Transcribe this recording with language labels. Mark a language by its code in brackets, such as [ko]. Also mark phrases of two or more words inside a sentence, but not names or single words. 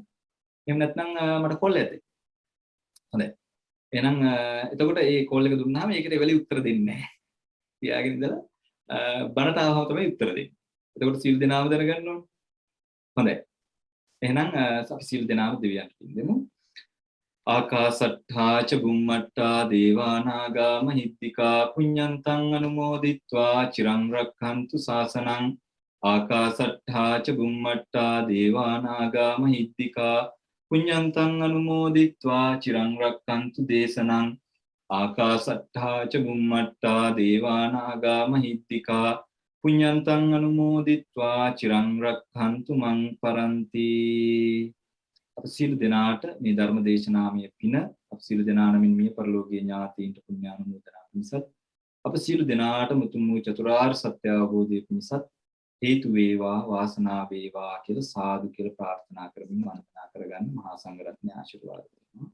[si] එහෙම නැත්නම් මට කෝල් එකක් දෙන්න. හොඳයි. එහෙනම් එතකොට මේ කෝල් එක දුන්නාම ඒකට එවලි උත්තර දෙන්නේ නැහැ. තියාගෙන ඉඳලා බණට ආවම තමයි උත්තර දෙන්නේ. එතකොට සියලු දෙනාම දැනගන්න ඕනේ. හොඳයි. එහෙනම් අපි සියලු දෙනාම දෙවියන්ට පින් දෙමු. [pi] ආකාසට්ඨා ච බුම්මට්ඨා දේවා නාග මහිත්‍තිකා පුඤ්ඤන්තං අනුමෝදිත්වා චිරං රක්ඛන්තු ශාසනං. ආකාසට්ඨා ච බුම්මට්ඨා දේවා නාග මහිත්‍තිකා පුඤ්ඤන්තං අනුමෝදිත්වා චිරං රක්ඛන්තු දේශනං. ආකාසට්ඨා ච බුම්මට්ඨා දේවා නාග මහිත්‍තිකා පුඤ්ඤන්තං අනුමෝදිත්වා චිරං රක්ඛන්තු මං පරන්ති. [si] අප සියලු දෙනාට මේ ධර්ම දේශනාමය පින අප සියලු දෙනා නමින් මිය පරලෝකීය ඥාතීන්ට පුණ්‍යානුමෝදනා පිණිසත් අප සියලු දෙනාට මුතුන් වූ චතුරාර්ය සත්‍ය අවබෝධය පිණිසත් හේතු වේවා වාසනාව වේවා කියලා සාදු කියලා ප්‍රාර්ථනා කරමින් වන්දනා කරගන්න මහා සංඝරත්නය ආශිර්වාද කරනවා.